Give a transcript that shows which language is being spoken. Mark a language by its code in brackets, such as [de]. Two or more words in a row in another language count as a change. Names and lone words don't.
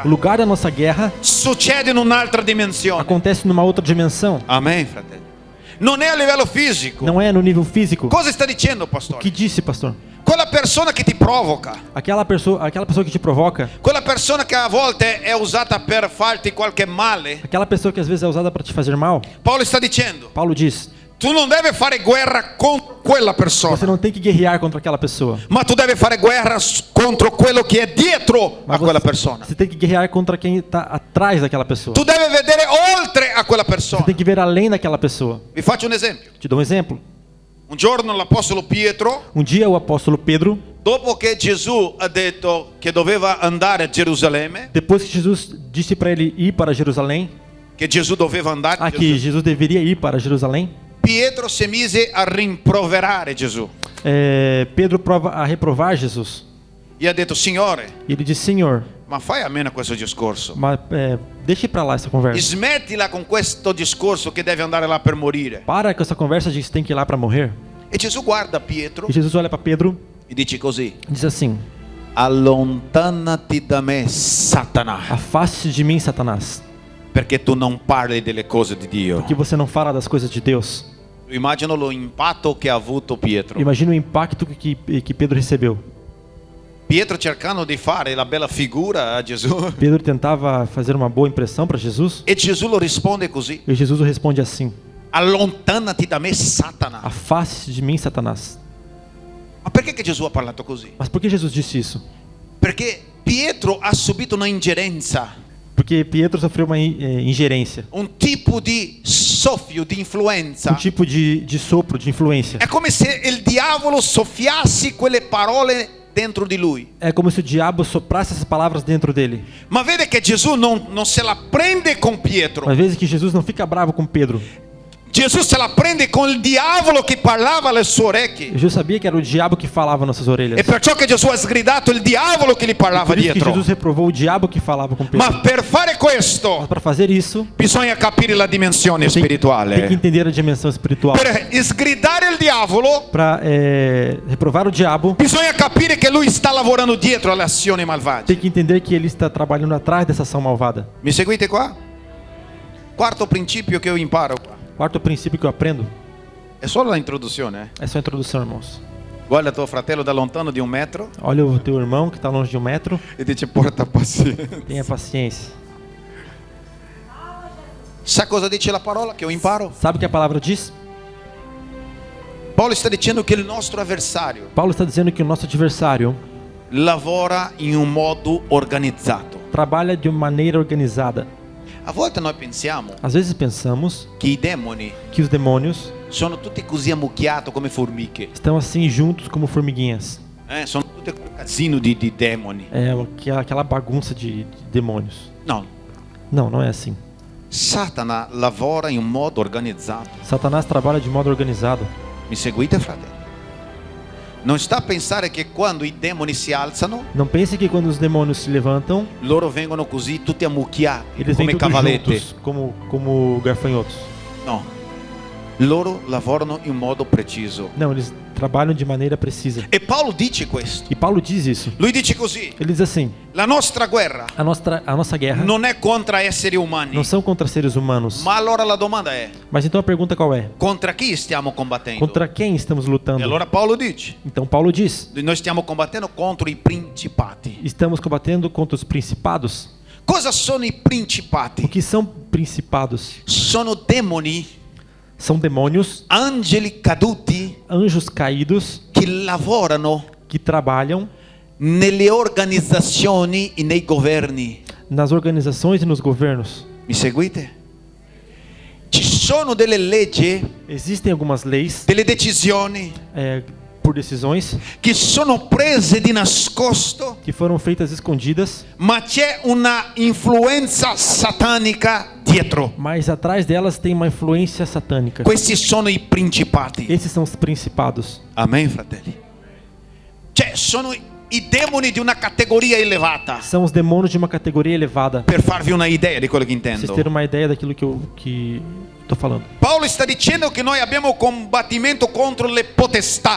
[pt] O lugar da nossa guerra [it] succede in un'altra dimensione. [pt] acontece numa outra dimensão. [it] Amen, fratelli. Non è a livello fisico. [pt] Não é no nível físico. [it] Cosa sta dicendo, [pt] O [it] pastore? [pt] que disse, pastor? [it] Quella persona che ti provoca, [pt] Aquela pessoa que te provoca, [it] quella persona che a volte è usata per farti qualche male, [pt] aquela pessoa que às vezes é usada para te fazer mal, [it] Paolo sta dicendo: [pt] Paulo diz: [it] tu non devi fare guerra contro quella [pt] você [it] persona, [pt] não tem que guerrear contra aquela pessoa. [it] ma tu devi fare guerra contro quello che è dietro a [pt] Mas [it] quella persona. [pt] você tem que guerrear contra quem está atrás daquela pessoa. [it] Tu devi vedere oltre a quella [pt] Você [it] persona. [pt] tem que ver além daquela pessoa. [it] Vi faccio un esempio. [pt] Te dou um exemplo. [it] Un giorno l'apostolo Pietro, [pt] Um dia o apóstolo Pedro, [it] dopo che Gesù ha detto che doveva andare a Gerusalemme, [pt] depois que Jesus disse para ele ir para Jerusalém, [it] che Gesù doveva andare a [pt] que [it] Gerusalemme, [pt] Jesus deveria ir para Jerusalém, [it] Pietro si mise a rimproverare Gesù. [pt] Pedro prova a reprovar Jesus. [it] E ha detto: Signore, [pt] E ele disse: Senhor, [it] ma fai a meno questo discorso. [pt] mas, deixe para lá essa conversa. [it] Smettila con questo discorso che deve andare là per morire. [pt] Para com essa conversa de que você tem que ir lá para morrer. [it] E Gesù guarda Pietro [pt] E Jesus olha para Pedro [it] e dice così: [pt] e diz assim: [it] allontanati da me, Satana, [pt] afaste de mim, Satanás, [it] perché tu non parli delle cose di Dio. [pt] que você não fala das coisas de Deus. [it] Immagino lo impatto che ha avuto Pietro. [pt] Imagina o impacto que Pedro recebeu. [it] Pietro cercando di fare la bella figura a Gesù. [pt] Pedro tentava fazer uma boa impressão para Jesus. [it] E Gesù lo risponde così: [pt] E Jesus responde assim: [it] allontanati da me, Satana. [pt] afaste de mim, Satanás. [it] Ma perché che Gesù ha parlato così? [pt] Mas por que Jesus disse isso? [it] Perché Pietro ha subito una ingerenza, [pt] Porque Pedro sofreu uma ingerência, [it] un tipo di soffio, di influenza. [pt] tipo de sopro, de influência. [it] È come se il diavolo soffiasse quelle parole dentro di lui. [pt] É como se o diabo soprasse essas palavras dentro dele. [it] Ma vede che Gesù non se la prende con Pietro. [pt] Mas vezes que Jesus não fica bravo com Pedro. [it] Gesù se la prende con il diavolo che parlava alle sue orecchie. [pt] Jesus sabia que era o diabo que falava nas suas orelhas. [it] E perciò che Gesù ha sgridato il diavolo che gli parlava [pt] Por isso que [it] dietro. [pt] Jesus reprovou o diabo que falava com Pedro. [it] Ma per fare [pt] Mas [it] questo [pt] para fazer isso, [it] bisogna capire la dimensione [pt] tem que [it] spirituale. [pt] entender a dimensão espiritual. [it] Per sgridare il diavolo [pt] Para reprovar o diabo, [it] bisogna capire che lui sta lavorando dietro alle azioni malvagie. [pt] tem que entender que ele está trabalhando atrás dessa ação malvada. [it] Mi seguite qua? Quarto principio che io imparo qua. [pt] Quarto princípio que eu aprendo, [it] È solo l'introduzione. [pt] é só a introdução, irmãos. [it] Guarda tuo fratello da lontano di 1 metro [pt] Olha o teu irmão que está longe de 1 metro, [it] e dice porta pazienza. [pt] tenha paciência. [it] Sa cosa dice la parola che io imparo? [pt] Sabe o que a palavra diz? [it] Paolo sta dicendo che il nostro avversario [pt] Paulo está dizendo que o nosso adversário [it] lavora in un modo organizzato. [pt] trabalha de uma maneira organizada. [it] A volte noi pensiamo [pt] Às vezes pensamos [it] che i demoni [pt] que os demônios [it] sono tutti così ammucchiati come formiche. [pt] estão assim juntos como formiguinhas. [it] Sono tutti quel casino di demoni. [pt] É aquela bagunça de demônios. [it] No, [pt] Não, não é assim. [it] Satana lavora in un modo organizzato. [pt] Satanás trabalha de modo organizado. [it] Mi seguite, fratelli? Non sta a pensare che quando i demoni si alzano, [pt] Não pense que quando os demônios se levantam, [it] loro vengono così tutti ammucchiati [pt] eles [it] come [pt] vêm todos [it] cavalletti. [pt] juntos, como gafanhotos. [it] No, loro lavorano in modo preciso. [pt] Não, eles trabalham de maneira precisa. [it] E Paolo dice questo. [pt] E Paulo diz isso. [it] Lui dice così: [pt] Ele diz assim: [it] la nostra guerra [pt] a nossa guerra [it] non è contro esseri umani. [pt] não são contra seres humanos. [it] Ma allora la domanda è: [pt] Mas então a pergunta qual é? [it] contra chi stiamo combattendo? [pt] Contra quem estamos [it] E [pt] lutando? [it] allora Paolo dice: [pt] Então Paulo diz: [it] noi stiamo combattendo contro i principati. [pt] estamos combatendo contra os principados. [it] Cosa sono i [pt] O [it] principati? [pt] que são principados? [it] Sono demoni, [pt] São demônios, [it] angeli caduti [pt] anjos caídos [it] che lavorano [pt] que trabalham [it] nelle organizzazioni e nei governi. [pt] nas organizações e nos governos. [it] Mi seguite? Ci sono delle leggi, [pt] Existem algumas leis [it] delle decisioni [pt] por decisões [it] che sono prese di nascosto, [pt] que foram feitas escondidas, [it] ma c'è una influenza satanica dietro. [pt] mas atrás delas tem uma influência satânica. [it] Questi sono i principati. [pt] Esses são os principados. [it] Amen, fratelli. Cioè, sono i demoni di una categoria elevata. [pt] São os demônios de uma categoria elevada. [it] Per farvi una idea di quello che [pt] Pra vocês [it] intendo. [pt] terem uma ideia daquilo que eu estou falando. [it] Paolo sta dicendo che noi abbiamo combattimento contro le potestà.